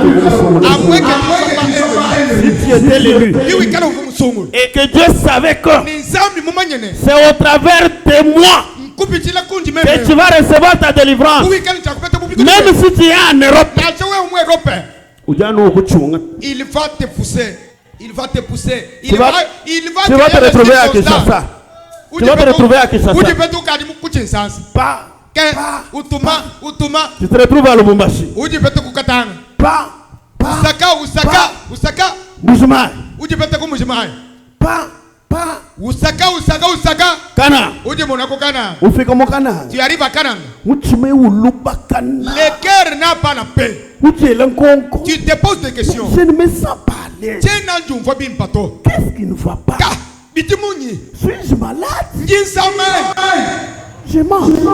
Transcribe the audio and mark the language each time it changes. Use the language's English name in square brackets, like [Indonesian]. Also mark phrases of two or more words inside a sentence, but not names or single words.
[French] Si tu étais l'élu et que Dieu savait que c'est au travers de moi que tu vas recevoir ta délivrance, même si tu es en Europe, il va te pousser. Il va te pousser. Tu vas te retrouver à Kinshasa. Tu vas te retrouver à Kinshasa. Tu te retrouves à Lubumbashi. [Luba-Katanga] Usaka. Bujumaï. Usaka. Kana. Ufika mo Kana. [French] Tu arrives à Canaan. [Luba-Katanga] Uchime uluba Kana. [French] Le cœur n'a pas la paix. Tu te poses des questions. Je ne me sens pas à l'aise. Qu'est-ce qui ne va pas? Suis-je malade? Je mange.